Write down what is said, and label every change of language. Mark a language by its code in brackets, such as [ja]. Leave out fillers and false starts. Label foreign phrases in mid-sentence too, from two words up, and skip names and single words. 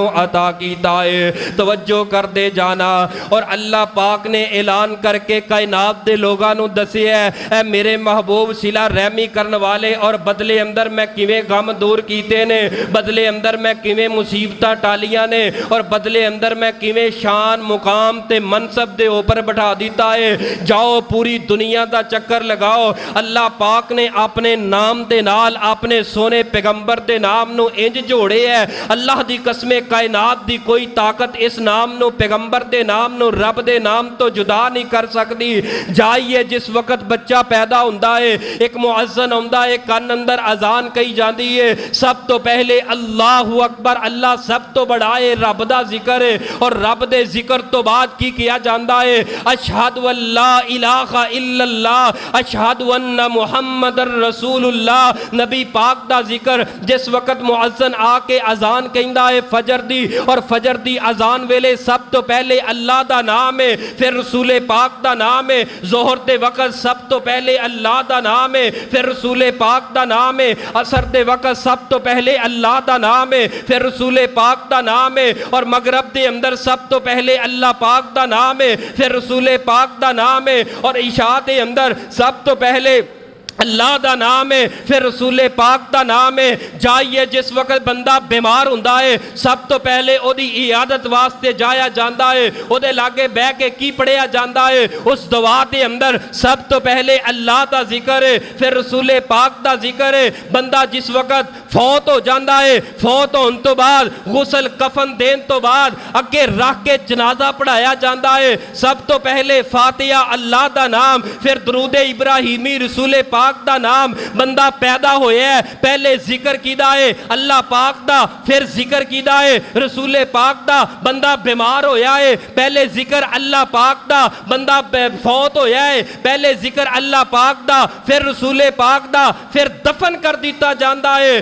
[pa] عطا کیتا ہے توجہ کر دے جانا اور اللہ پاک نے اعلان کر کے کائنات دے لوگاں نو دسیا ہے اے میرے محبوب صلہ رحمی کرن والے اور بدلے اندر میں کیویں غم دور کیتے نے بدلے اندر میں کیویں مصیبتاں ٹالیاں نے اور بدلے اندر میں کیویں شان مقام تے منصب دے اوپر بٹھا دیتا ہے جاؤ پوری دنیا دا چکر لگاؤ اللہ پاک نے اپنے نام دے نال اپنے سونے پیغمبر دے نام نو انج جوڑے ہے اللہ دی قسم کائنات دی کوئی طاقت اس نام نو، پیغمبر دے نام نو، رب دے نام تو جدا نہیں کر سکتی. جائیے جس وقت بچہ پیدا ہوندا ہے، ایک مؤذن آؤندا ہے، کان اندر اذان کہی جاتی ہے، سب تو پہلے [ar] الله أكبر, [pa] اللہ سب تو بڑا ہے، رب دا ذکر ہے، اور رب دے ذکر تو بعد کی کیا جاتا ہے, [ar] أشهد ألا إله إلا الله، أشهد أن محمدا رسول الله. [pa] نبی پاک دا ذکر جس وقت مؤذن آکے اذان کہندا ہے فجر دی، اور فجر دی اذان ویلے سب تو پہلے اللہ دا نام ہے، فیر رسول پاک دا نام ہے. ظہر دے وقت سب تو پہلے اللہ دا نام ہے، فیر رسول پاک دا نام ہے. عصر دے وقت سب تو پہلے اللہ دا نام ہے، فیر رسول پاک دا نام ہے. اور مغرب دے اندر سب تو پہلے اللہ پاک دا نام ہے، فیر رسول پاک دا نام ہے. اور عشاء دے اندر سب تو پہلے اللہ دا نام ہے، فیر رسول پاک دا نام ہے. جائیے جس وقت بندہ بیمار ہندا ہے، سب تو پہلے اوہدی عیادت واسطے جایا جاتا ہے، اوہدے لاگے بہہ کے کی پڑھیا جاتا ہے، اس دعا دے اندر سب تو پہلے اللہ دا ذکر ہے، فیر رسول پاک دا ذکر ہے. بندہ جس وقت فوت ہو جاتا ہے، فوت ہونے تو بعد غسل کفن دین تو بعد اگے رکھ کے جنازہ پڑھایا جاتا ہے، سب تو پہلے فاتحہ اللہ دا نام، فیر درود ابراہیمی رسول پاک دا نام. بندہ پیدا ہویا ہے، پہلے ذکر کیتا ہے اللہ پاک دا، فیر ذکر کیتا ہے رسول پاک دا. بندہ بیمار ہویا ہے، پہلے ذکر اللہ پاک دا. بندہ فوت ہویا ہے، پہلے ذکر اللہ پاک دا، فیر رسول پاک دا، فیر دفن کر دتا جاتا ہے.